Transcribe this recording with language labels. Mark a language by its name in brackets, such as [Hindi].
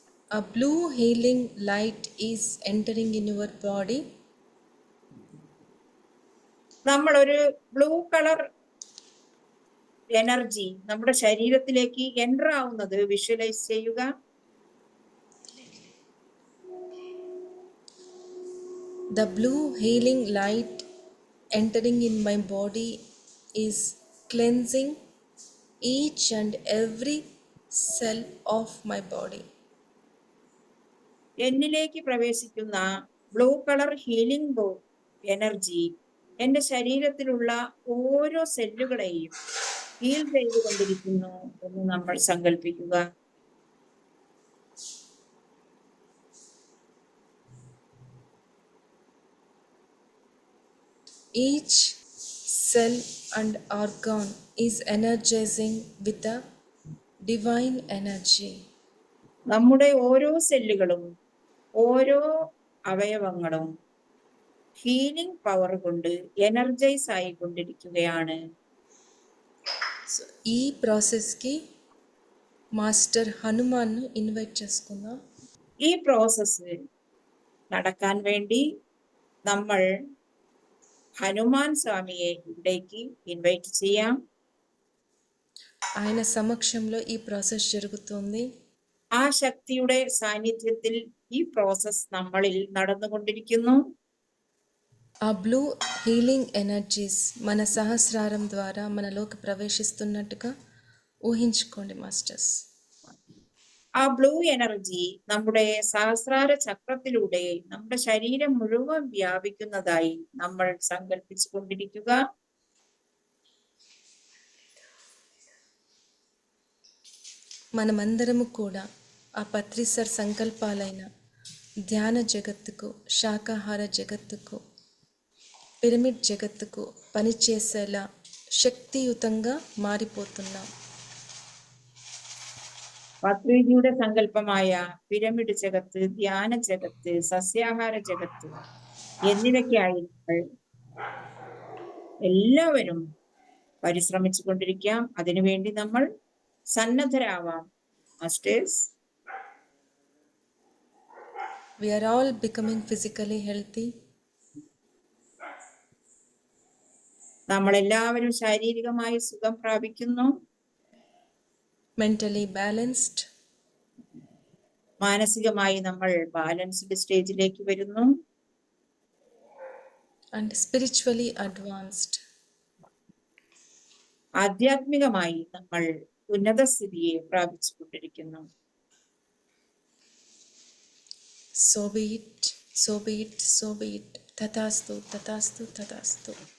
[English] a blue healing light is entering in your body. [Malayalam] നമ്മളൊരു blue colour energy നമ്മുടെ ശരീരത്തിലേക്ക് enter ആവുന്നത് visualise ചെയ്യുക. [English] The blue healing light entering in my body is cleansing each and every cell of my body. [Malayalam] എന്നിലേക്ക് പ്രവേശിക്കുന്ന blue colour healing energy എൻ്റെ ശരീരത്തിലുള്ള ഓരോ സെല്ലുകളെയും ഹീൽ ചെയ്തുകൊണ്ടിരിക്കുന്നു എന്ന് നമ്മൾ സങ്കല്പിക്കുക. [English] Each cell and organ is energizing with the divine energy. [Malayalam] നമ്മുടെ ഓരോ സെല്ലുകളും ഓരോ അവയവങ്ങളും ഹീലിംഗ് പവർ കൊണ്ട് എനർജൈസ് ആയിക്കൊണ്ടിരിക്കുകയാണ്. [Telugu] సో ఈ ప్రాసెస్కి మాస్టర్ హనుమాన్ను ఇన్వైట్ చేసుకుందాం. [Malayalam] ഈ പ്രോസസ്സ് നടക്കാൻ വേണ്ടി നമ്മൾ ഹനുമാൻ സ്വാമിയെ ഇവിടേക്ക് ഇൻവൈറ്റ് ചെയ്യാം. [Telugu] ఆయన సమక్షంలో ఈ ప్రాసెస్ జరుగుతుంది. [Malayalam] ആ ശക്തിയുടെ സാന്നിധ്യത്തിൽ ഈ പ്രോസസ് നമ്മളിൽ നടന്നുകൊണ്ടിരിക്കുന്നു. [Telugu] ఆ బ్లూ హీలింగ్ ఎనర్జీస్ మన సహస్రారం ద్వారా మనలోకి ప్రవేశిస్తున్నట్టుగా ఊహించుకోండి మాస్టర్స్. [Malayalam] ആ ബ്ലൂ എനർജി നമ്മുടെ സഹസ്രാര ചക്രത്തിലൂടെ നമ്മുടെ ശരീരം മുഴുവൻ വ്യാപിക്കുന്നതായി നമ്മൾ സങ്കല്പിച്ചു കൊണ്ടിരിക്കുക. [Telugu] మనమందరము కూడా ఆ పత్రిసర్ సంకల్పాలైన ధ్యాన జగత్తుకు, శాకాహార జగత్తుకు, పిరమిడ్ జగత్తుకు పనిచేసేలా శక్తియుతంగా మారిపోతున్నాం. [Malayalam] പത്രിജിയുടെ സങ്കല്പമായ പിരമിഡ് ജഗത്ത്, ധ്യാന ജഗത്ത്, സസ്യാഹാര ജഗത്ത് എന്നിവയ്ക്കായി നമ്മൾ എല്ലാവരും പരിശ്രമിച്ചു കൊണ്ടിരിക്കാം. അതിനുവേണ്ടി നമ്മൾ സന്നദ്ധരാവാം. Masters, [English] We are all becoming physically healthy, [Malayalam] നമ്മൾ എല്ലാവരും ശാരീരികമായി സുഖം പ്രാപിക്കുന്നു, [English] mentally balanced, [Malayalam] മാനസികമായി നമ്മൾ ബാലൻസ്ഡ് സ്റ്റേജിലേക്ക് വരുന്നു, [English] and spiritually advanced. [Malayalam] ആധ്യാത്മികമായി നമ്മൾ ഉന്നത സ്ഥിതിയെ പ്രാപിച്ചു കൊണ്ടിരിക്കുന്നു. [English] So be it, so be it, so be it. [Sanskrit] Tathastu, tathastu, tathastu.